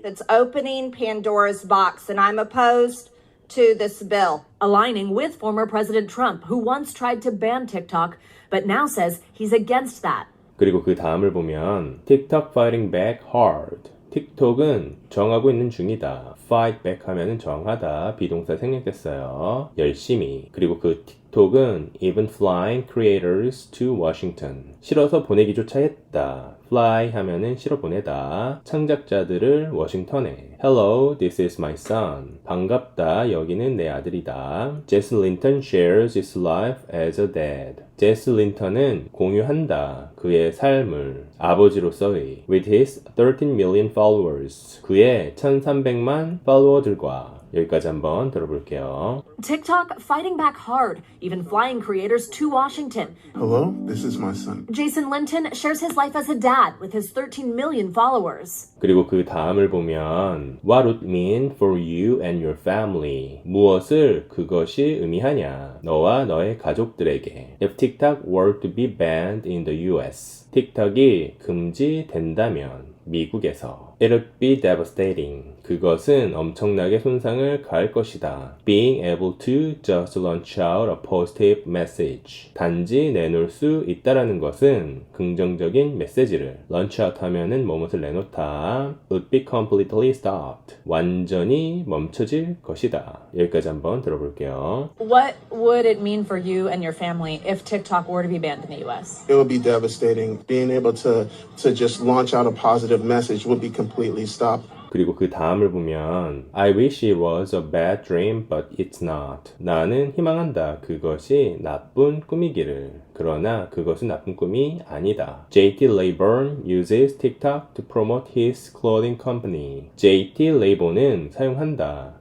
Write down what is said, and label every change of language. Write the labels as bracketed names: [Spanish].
[English] It's opening Pandora's box, and I'm opposed to this bill. Aligning with former President Trump, who once tried to ban TikTok, but now says he's against that. [Korean] 그리고 그 다음을 보면 [English] TikTok fighting back hard. [Korean] 틱톡은 저항하고 있는 중이다. fight back 하면은 저항하다. 비동사 생략됐어요. 열심히. 그리고 그 틱톡은 [English] even flying creators to Washington. [Korean] 실어서 보내기조차 했다. fly 하면은 실어 보내다. 창작자들을 워싱턴에. [English] Hello, this is my son. [Korean] 반갑다. 여기는 내 아들이다. [English] Jason Linton shares his life as a dad. [Korean] 제스 린턴은 공유한다. 그의 삶을 아버지로서의 [English] with his 13 million followers. [Korean] 그의 1300만 팔로워들과 여기까지 한번 들어볼게요. [English] TikTok fighting back hard, even flying creators to Washington. Hello, this is my son. Jason Linton shares his life as a dad with his 13 million followers. [Korean] 그리고 그 다음을 보면 [English] What would it mean for you and your family? [Korean] 무엇을 그것이 의미하냐? 너와 너의 가족들에게. [English] If TikTok were to be banned in the US. [Korean] 틱톡이 금지된다면 미국에서 [English] It would be devastating. [Korean] 그것은 엄청나게 손상을 가할 것이다. [English] Being able to just launch out a positive message. [Korean] 단지 내놓을 수 있다라는 것은 긍정적인 메시지를 launch out 하면은 뭐뭇을 내놓다. [English] Would be completely stopped. [Korean] 완전히 멈춰질 것이다. 여기까지 한번 들어볼게요. [English] What would it mean for you and your family if TikTok were to be banned in the US? It would be devastating. Being able to just launch out a positive message would be completely stopped. [Korean] 그리고 그 다음을 보면 [English] I wish it was a bad dream, but it's not. [Korean] 나는 희망한다. 그것이 나쁜 꿈이기를. 그러나 그것은 나쁜 꿈이 아니다. [English] JT Rayburn uses TikTok to promote his clothing company. [Korean] JT Rayburn은 사용한다.